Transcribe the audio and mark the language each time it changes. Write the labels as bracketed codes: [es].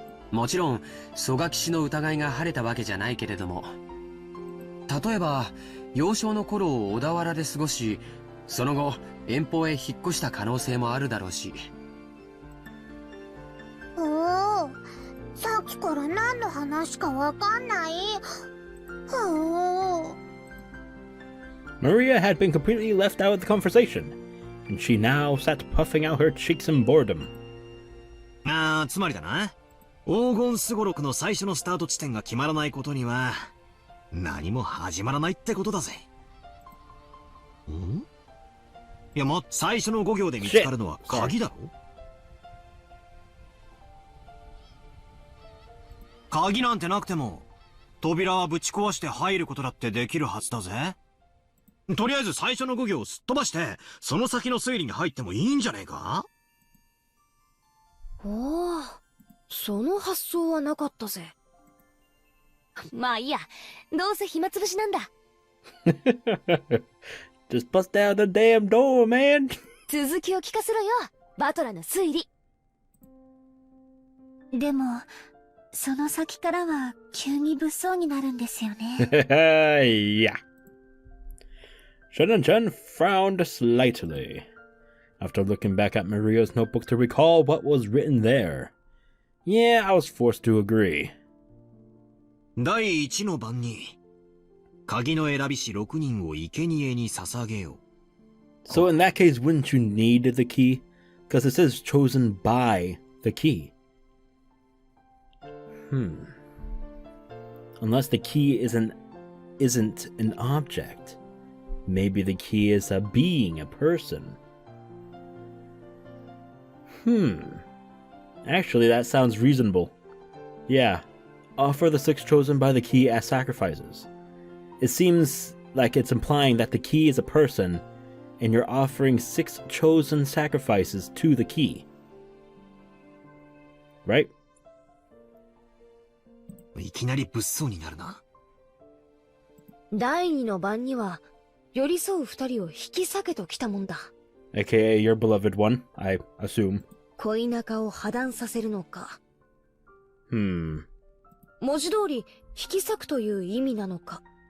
[ja] もちろん曽我氏の疑いが晴れたわけじゃないけれども、例えば幼少の頃を小田原で過ごし、その後遠方へ引っ越した可能性もあるだろうし。おお、さっきから何の話かわかんない。おお。 [en] Maria had been completely left out of the conversation, and she now sat puffing out her cheeks in boredom. [ja] つまりだな。黄金すごろくの最初のスタート地点が決まらないことには、何も始まらないってことだぜ。ん？いや、最初の5行で見つかるのは鍵だろ？鍵なんてなくても、扉はぶち壊して入ることだってできるはずだぜ。とりあえず最初の5行をすっ飛ばして、その先の推理に入ってもいいんじゃねえか？おお、その発想はなかったぜ。まあいいや、どうせ暇つぶしなんだ。 [en] Just bust down the damn door, man! [ja] 続きを聞かせろよ、バトラの推理。でも、その先からは急に物騒になるんですよね。 [en] Yeah. Shonen-chan frowned slightly, after looking back at Maria's notebook to recall what was written there. Yeah, I was forced to agree. [ja] 第一の番に、鍵の選び師6人を生贄に捧げよう。 [en] So in that case, wouldn't you need the key? Because it says chosen by the key. Unless the key isn't an object. Maybe the key is a being, a person. Actually, that sounds reasonable. Yeah, offer the 6 chosen by the key as sacrifices. It seems like it's implying that the key is a person, and you're offering 6 chosen sacrifices to the key. Right? [ja] いきなり物騒になるな。第二の番には、寄り添う2人を引き裂けときたもんだ。 [en] AKA your beloved one, I assume. [ja] 恋仲を破談させるのか。文字通り、引き裂くという意味なのか。